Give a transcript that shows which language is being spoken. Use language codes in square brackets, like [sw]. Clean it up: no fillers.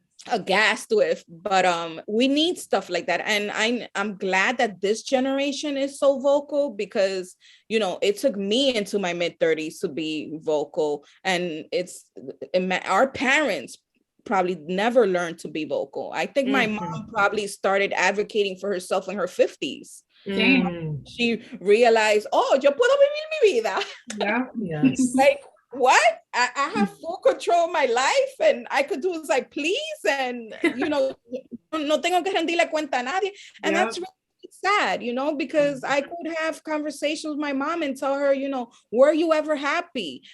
[en] aghast with, but we need stuff like that. And I'm glad that this generation is so vocal, because it took me into my mid-30s to be vocal, and our parents probably never learned to be vocal. I think my mom probably started advocating for herself in her 50s. She realized, oh, [es] yo puedo vivir mi vida. [en] Yeah. Yes. Like, what? I have full control of my life, and I could do as I please, and [es] no tengo que rendirle cuenta a nadie. [en] And that's really sad, because I could have conversations with my mom and tell her, were you ever happy?